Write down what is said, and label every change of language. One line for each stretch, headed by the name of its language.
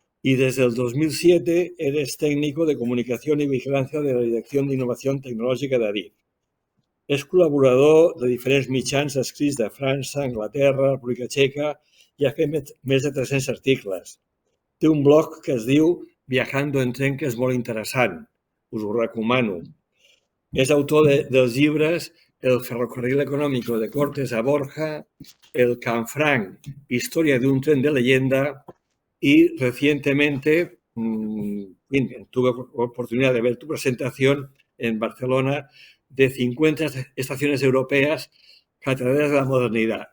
Spanish: Y desde el 2007 eres técnico de comunicación y vigilancia de la Dirección de Innovación Tecnològica d'Adif.
Catalan: És col·laborador de diferents mitjans escrits de França, Anglaterra, República Txeca i ha fet més de 300 articles. Té un blog que es diu Viajando en tren, que és molt interessant. Us ho recomano. És autor dels llibres
Spanish: El ferrocarril económico de Cortes a Borja, El Canfranc, Historia de un tren de leyenda y recientemente tuve oportunidad de ver tu presentación en Barcelona de 50 estaciones europeas, catedrales de la modernidad.